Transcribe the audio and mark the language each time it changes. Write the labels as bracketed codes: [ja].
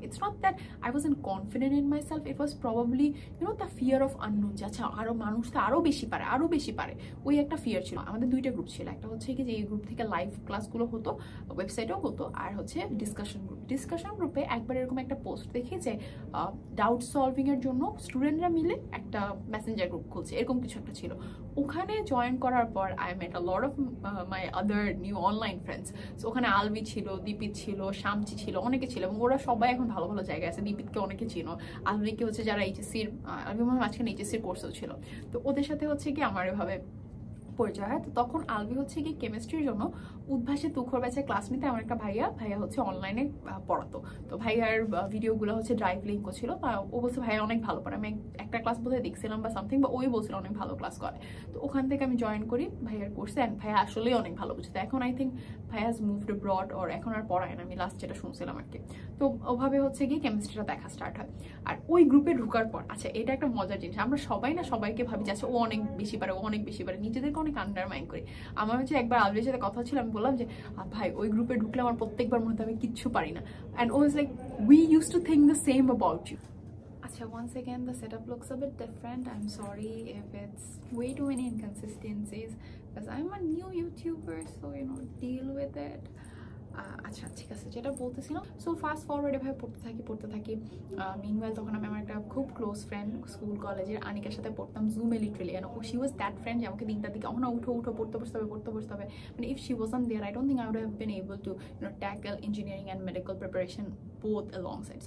[en] it's not that I was in confident in myself, it was probably the fear of unknown, [bn] যে আচ্ছা আরও মানুষ তো আরও বেশি পারে, ওই একটা ফিয়ার ছিল। আমাদের 2টা গ্রুপ ছিল, একটা হচ্ছে কি যে এই গ্রুপ থেকে লাইভ ক্লাসগুলো হতো, ওয়েবসাইটেও হতো, আর হচ্ছে ডিসকাশন গ্রুপে একবার এরকম একটা পোস্ট দেখি যে ডাউট সলভিংয়ের জন্য স্টুডেন্টরা মিলে একটা মেসেঞ্জার গ্রুপ খুলছে, এরকম কিছু একটা ছিল। ওখানে জয়েন করার পর [en] I met a lot of my other new online friends. [bn] So ওখানে আলভি ছিল, দীপিত ছিল, শামচি ছিল, অনেকে ছিল, এবং ওরা সবাই এখন ভালো ভালো জায়গায় আছে। দীপিতকে অনেকে চিনো, আলভিকে হচ্ছে যারা এইচএসসির, আলভি মনে হয় মাঝখানে এইচএসসির কোর্সও ছিল। তো ওদের সাথে হচ্ছে কি আমার এভাবে পরিচয় হয়। তো তখন আলভি হচ্ছে কি কেমিস্ট্রির জন্য উদ্ভাসে তুখর ব্যাচে ক্লাস নিতে আমার একটা ভাইয়া হচ্ছে অনলাইনে পড়াতো। তো ভাইয়ার ভিডিওগুলো হচ্ছে ড্রাইভ লিঙ্কও ছিল, ও বলছে ভাইয়া অনেক ভালো পড়ে, আমি একটা ক্লাস বোধহয় দেখছিলাম বা সামথিং, বা ওই বলছিল অনেক ভালো ক্লাস করে। তো ওখান থেকে আমি জয়েন করি ভাইয়ার কোর্সে, অ্যান্ড ভাইয়া আসলেই অনেক ভালো বুঝতে। এখন [en] I think [bn] ভাইয়া [en] has moved broad, [bn] ওর এখন আর পড়ায় না, আমি লাস্ট যেটা শুনছিলাম আর কি। তো ওভাবে হচ্ছে গিয়ে কেমিস্ট্রিটা দেখা স্টার্ট হয়। আর ওই গ্রুপে ঢোকার পর আচ্ছা এটা একটা মজার জিনিস, আমরা সবাই না সবাইকে ভাবি যে আচ্ছা ও অনেক বেশি পারে, নিজেদেরকে অনেক আন্ডারমাইন করি। আমার হচ্ছে একবার আলভির সাথে কথা ছিল, আমি বললাম যে ভাই ওই গ্রুপে ঢুকলে আমার প্রত্যেকবার মনে হতো আমি কিচ্ছু পারি না, [en] And ও is like we use to think the same about you. So once again, the setup looks a bit different. I'm sorry if it's way too many inconsistencies because I'm a new YouTuber, so you know, deal with it. [bn] আচ্ছা ঠিক আছে, যেটা বলতেছিলাম, so fast forward এভাবে পড়তে থাকি। মিনওয়েল তখন আমি আমার একটা খুব ক্লোজ ফ্রেন্ড স্কুল কলেজের আনিকার সাথে পড়তাম জুমে literally, [en] she was that friend [bn] যে আমাকে দিনটার দিকে উঠো পড়তে বসতে হবে। [en] মানে if she wasn't there, I don't think I would have been able to tackle engineering and medical preparation both alongside.